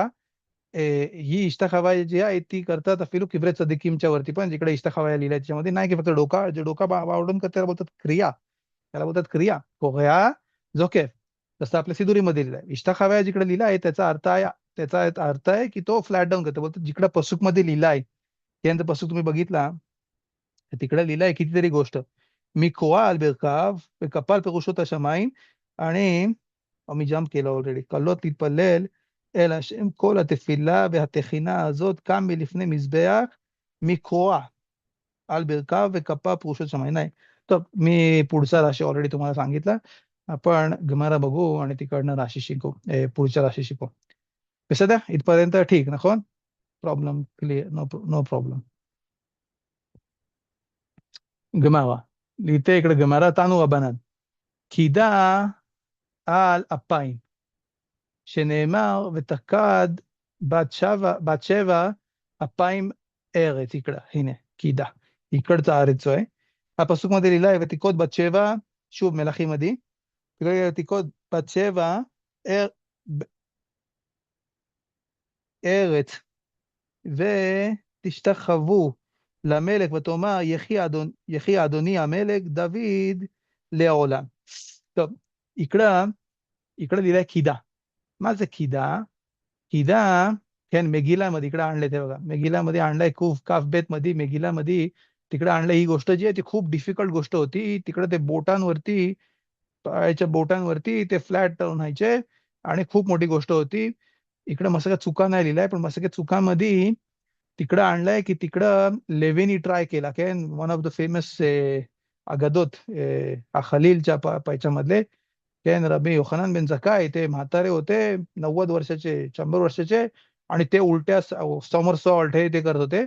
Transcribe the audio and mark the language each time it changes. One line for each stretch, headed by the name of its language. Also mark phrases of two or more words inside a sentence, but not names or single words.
Marathi: ही इष्टखावया जी आहे ती करतात
Hebrew: אפילו קברי צדיקים
Marathi: वरती पण, जिकडे इष्टखावया लिहिल्या त्याच्यामध्ये नाही की फक्त डोका, जे डोका वाढून करतात त्याला बोलतात क्रिया, त्याला बोलतात क्रिया कोहया झोकेफ. जसं आपल्या सिदुरीमध्ये लिहिलं आहे इष्टखावया जिकडे लिहिला आहे त्याचा अर्थ आहे, त्याचा अर्थ आहे की तो
English: flat down
Marathi: करतो. बोलतात जिकडे पसूक मध्ये लिहिला आहे त्यानंतर पसूक तुम्ही बघितला तर तिकडे लिहिलंय कितीतरी गोष्ट.
Hebrew: מכורע על ברכיו וקפל פירושו השמיים,
Marathi: आणि मी जंप केलं ऑलरेडी.
Hebrew: כלות להתפלל אל השם כל התפילה והתחינה הזאת קם מלפני מזבח מקרוע על ברכיו וכפה פירושו שמיים.
Marathi: नाही तर मी पुढचा राशी ऑलरेडी तुम्हाला सांगितला. आपण गमारा बघू आणि तिकडनं राशी शिकू, पुढच्या राशी शिकू. בסדר? इथपर्यंत ठीक נכון?
English: problem clear, no no problem.
Hebrew: גמרא, ליטא इकडे גמרא תנו רבנן. קידה על אפיים, שנאמר ותקד בת שבע אפיים ארץ. इकडं הנה קידה, इकडचा הארץ आहे. הפסוק
Marathi: मध्ये लिहिला आहे
Hebrew: ותיקוד בת שבע, שוב מלכים मध्ये, ותיקוד בת שבע ארץ ותשתחוו למלך ותאמר יחי אדוני המלך דוד לעולם. טוב,
Marathi: इकडं लिहिलंय किदा.
Hebrew: מה זה קידה? קידה, כן, מגילה
Marathi: मध्ये इकडे आणले ते बघा, मेगिलामध्ये आणलंय खूप काफ बेत मध्ये, मेगिलामध्ये तिकडे आणलंय. ही गोष्ट जी आहे ती खूप डिफिकल्ट गोष्ट होती. तिकडे ते बोटांवरती, पायाच्या बोटांवरती ते फ्लॅट व्हायचे आणि खूप मोठी गोष्ट होती. इकडे मस्त काही चुका नाही लिहिलाय, पण मस्त काही चुकामध्ये तिकडं आणलंय की तिकडं लेव्हिनी ट्राय केला, काय
English: one of the famous
Marathi: अगदोत खलीलच्या पैच्यामधले, काय रबी योहानन बेन जक्काय, ते म्हातारे होते 90 वर्षाचे 100 वर्षाचे, आणि ते उलट्या समरसॉल्ट हे ते करत होते.